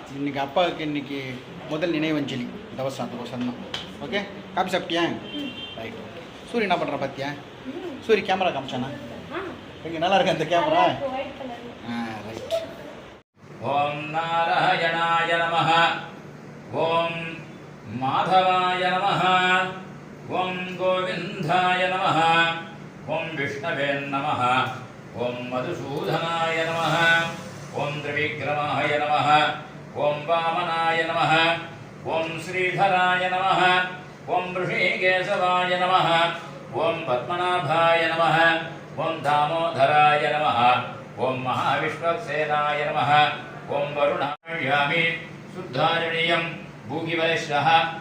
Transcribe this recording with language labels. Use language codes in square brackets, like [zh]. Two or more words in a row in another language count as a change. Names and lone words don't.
[ta] இன்றைக்கி அப்பாவுக்கு இன்றைக்கி முதல் நினைவஞ்சலி தவசம் தான். ஓகே, காப்பி சாப்பிட்டியா? ரைட், ஓகே. சூரிய என்ன பண்ணுற பார்த்தியா? சூரிய கேமரா காமிச்சானா? எங்கே நல்லா இருக்கு அந்த கேமரா? ரைட். [sa] ओम् नारायणाय नमः. ஓம் माधवाय नमः ॐ गोविन्दाय नमः ॐ विष्णवे नमः ॐ मधुसूदनाय नमः ॐ त्रिविक्रमाय नमः ॐ वामनाय नमः ॐ श्रीधराय नमः ॐ ऋषिकेशवाय नमः ॐ पद्मनाभाय नमः ॐ दामोदराय नमः ॐ महाविश्वक्सेनाय नमः ॐ वरुणायामि शुद्धारणीयं भूगिवैश्यः